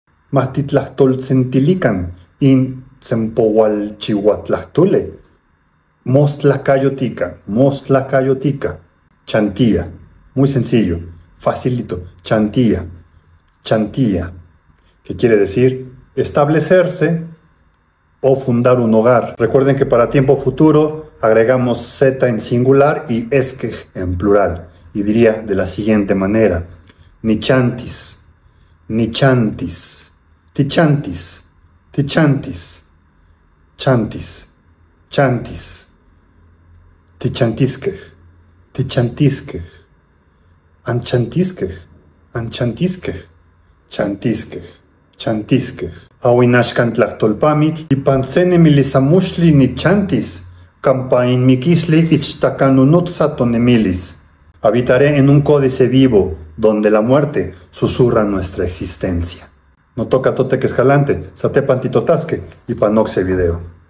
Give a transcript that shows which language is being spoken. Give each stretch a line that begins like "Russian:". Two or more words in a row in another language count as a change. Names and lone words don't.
Nahuatl languages: Mahtitlajtoltzintilikan in Tsempohualchihuatlahtule. Mostlacayotica. Chantía.
Spanish: Muy sencillo, facilito. Chantía. Que quiere decir establecerse o fundar un hogar. Recuerden que para tiempo futuro agregamos Z en singular y esquej en plural. Y diría de la siguiente manera:
Nahuatl languages: nichantis, tichantis, chantis, tichantiskej, chantiskej. Awinashkan tlahtolpamitl ipan se nemilisamuxtli nichantis, campa inmikisli ichtakanunotsa tonemilis.
Spanish: Habitaré en un códice vivo, donde la muerte susurra nuestra existencia.
Nahuatl languages: No toca tote que escalante, satepan titotasque y panoxe video.